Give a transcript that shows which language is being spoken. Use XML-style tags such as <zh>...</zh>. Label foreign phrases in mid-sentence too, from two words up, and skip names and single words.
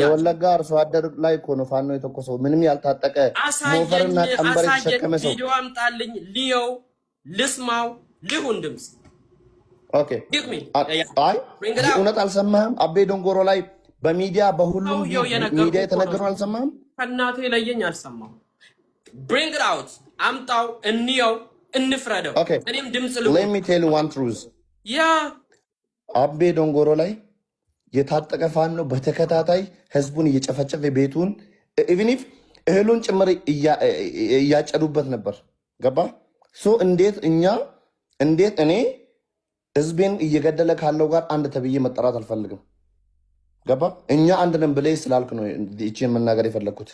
<am>የወለጋ አርሶ አደር ላይ እኮ ነው ፋኖ የተኮሰው። ምንም ያልታጠቀ ሞፈርና ቀንበር የተሸከመ ሰው ቪዲዮ አምጣልኝ፣ ሊየው፣ ልስማው፣ ልሁን ድምጽ። ኦኬ አይ እውነት አልሰማህም? አቤ ዶንጎሮ ላይ በሚዲያ በሁሉም ሚዲያ የተነገረው አልሰማህም? ከእናቴ ለየኝ አልሰማሁም።</am> <en>bring it out</en> <am>አምጣው፣ እንየው፣ እንፍረደው። እኔም ድምጽ ልሁን።</am> <en>let me tell you one truth</en> <am>ያ አቤ ዶንጎሮ ላይ የታጠቀ ፋኖ በተከታታይ ህዝቡን እየጨፈጨፈ ቤቱን</am> <en>even if</en> <am>እህሉን ጭምር እያጨዱበት ነበር። ገባ ሶ እንዴት እኔ ህዝቤን እየገደለ ካለው ጋር አንድ ተብዬ መጠራት አልፈልግም። ገባ እኛ አንድ ነን ብለህ ስላልክ ነው እቺን መናገር የፈለኩት።</am>